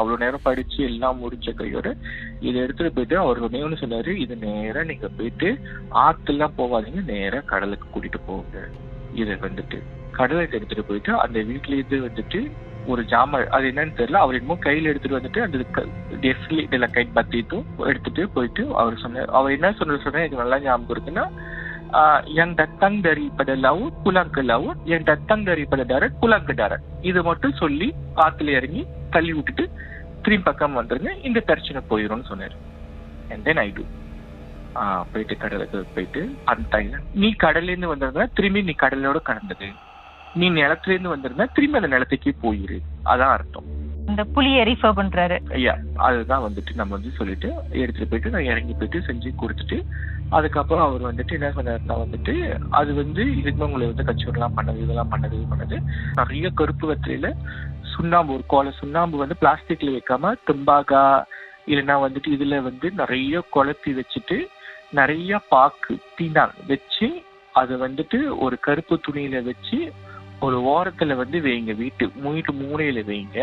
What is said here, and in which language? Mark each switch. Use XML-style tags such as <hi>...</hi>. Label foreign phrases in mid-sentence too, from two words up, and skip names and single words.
<ta>அவ்வளவு நேரம் படிச்சு எல்லாம் முடிச்ச கையோட இதை எடுத்துட்டு போயிட்டு அவர் ஒன்னு சொன்னாரு, இது நேரா நீங்க போயிட்டு ஆத்துலாம் போவாதீங்க, நேரா கடலுக்கு கூட்டிட்டு போங்க. இதை வந்துட்டு கடலுக்கு எடுத்துட்டு போயிட்டு அந்த வீட்டுல இருந்து வந்துட்டு ஒரு ஜாமான், அது என்னன்னு தெரியல, அவர் என்னமோ கையில எடுத்துட்டு வந்துட்டு அந்த இதெல்லாம் கை பத்திட்டும் எடுத்துட்டு போயிட்டு அவர் சொன்னார். அவர் என்ன சொன்ன எனக்கு நல்லா ஞாபகம் இருக்குன்னா,</ta> <ms>yang datang daripada laut pulang ke laut, yang datang daripada darat pulang ke darat.</ms> <ta>இது மட்டும் சொல்லி ஆத்துல இறங்கி தள்ளி விட்டுட்டு திரும்பி பக்கம் வந்துருங்க, இந்த பிரச்சனை போயிடும்னு சொன்னாரு.</ta> <en>and then I do</en> <ta>போயிட்டு கடலுக்கு போயிட்டு அந்த நீ கடல்ல இருந்து வந்திருந்தா திரும்பி நீ கடலோட கடந்தது, நீ நிலத்துல இருந்து வந்திருந்தா திரும்பி அந்த நிலத்துக்கே போயிரு, அதான் அர்த்தம். இந்த புலியை ரீஃபர் பண்றாரு. ஐயா அதுதான் வந்துட்டு நம்ம வந்து சொல்லிட்டு எடுத்துட்டு போயிட்டு நான் இறங்கி போயிட்டு செஞ்சு கொடுத்துட்டு அதுக்கப்புறம் அவர் வந்துட்டு என்ன சொன்னாருன்னா வந்துட்டு அது வந்து இதுக்கு உங்களை வந்து கச்சோடெல்லாம் பண்ணது, இதெல்லாம் பண்ணது நிறைய கருப்பு வெத்தில சுண்ணாம்பு, ஒரு கோலை சுண்ணாம்பு வந்து பிளாஸ்டிக்ல வைக்காம தும்பாகா இல்லைன்னா வந்துட்டு இதுல வந்து நிறைய குழப்பி வச்சுட்டு நிறைய பாக்கு தீண்டான் வச்சு அதை வந்துட்டு ஒரு கருப்பு துணியில வச்சு ஒரு ஓரத்துல வந்து வைங்க, வீட்டு மூலையில வைங்க.</ta>